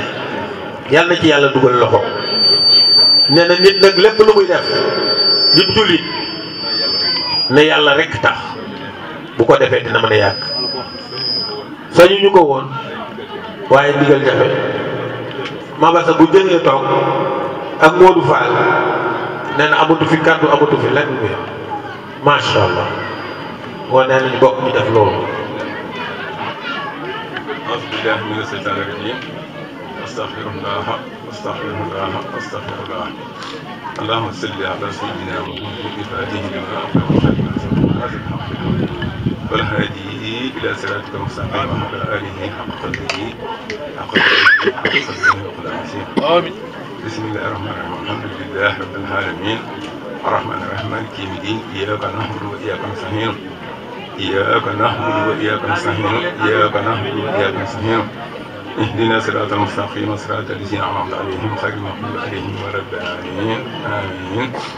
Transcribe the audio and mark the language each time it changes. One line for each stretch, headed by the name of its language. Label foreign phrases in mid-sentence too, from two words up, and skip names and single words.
Wolof: yàlla na ci yàlla dugal loxo nee na nit nag lépp lu muy def di jullit ne yàlla rekk tax bu ko defee dina mën a yàgg sañu ñu ko woon waaye ndigal jafe Mabassa bu jëlee toog ak Modou Fall nee na amatu fi kàddu amatu fi lenn bi
Arabic: ما شاء الله
Wolof: moo nee nañu bokk ñu def loolu
Arabic: بسم الله من الشيطان الرجيم أستغفر الله اللهم صل على سيدنا محمد الفاتح لما أغلق والهادي إلى صراطك المستقيم وعلى آله حق قدره آمين. بسم الله الرحمن الرحيم الحمد لله رب العالمين الرحمن الرحيم مالك يوم الدين إياك نعبد وإياك نستعين إياك نعبد وإياك نستعين إياك نعبد وإياك نستعين اهدنا صراط المستقيم صراط الذين أنعمت عليهم غير المغضوب عليهم ولا الضالين آمين.